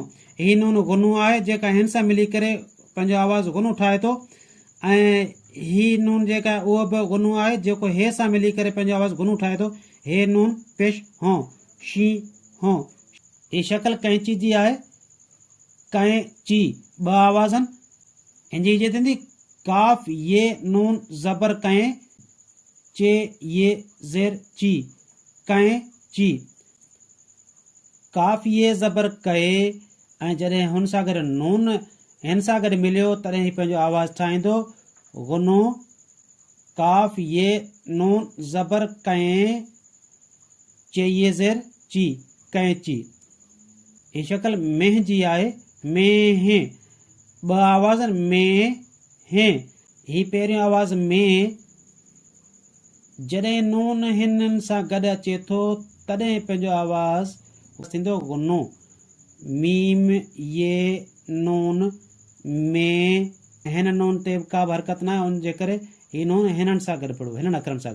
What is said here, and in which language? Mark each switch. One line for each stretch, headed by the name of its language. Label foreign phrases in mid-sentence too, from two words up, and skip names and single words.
Sindhi: ही नून गुनो आहे जेका हिन सां मिली करे पंहिंजो आवाज़ गुनो ठाहे थो, ऐं ही नून जेका आहे उहो बि गुनो आहे जेको हे सां मिली करे पंहिंजो आवाज़ गुनो ठाहे थो। हे नून पेश हो, शींहं। ही शक्ल कैंची जी आहे, कैंची ॿ आवाज़ आहिनि। हिनजी इजे थींदी काफ ये नून ज़बर कैं, चे ये ज़ेर ची, कैंची। काफ ये ज़बर कए, ऐं जॾहिं हुन सां गॾु नून हिन सां गॾु मिलियो तॾहिं ही पंहिंजो आवाज़ ठाहींदो गुनो। काफ ये नून ज़बर कैं, चे ये ज़ेर ची, कैंची। ही शक्ल मेह जी आहे, मेह ॿ आवाज़ आहिनि, मेह। ही पहिरियों आवाज़ में, जॾहिं नून हिननि सां गॾु अचे थो तॾहिं पंहिंजो आवाज़ थींदो गुनो। मीम ये नून में, हिन नून ते का बि हरकत न आहे, उन जे करे ही नून हिननि सां गॾु पढ़ो, हिननि अखरनि सां गॾु।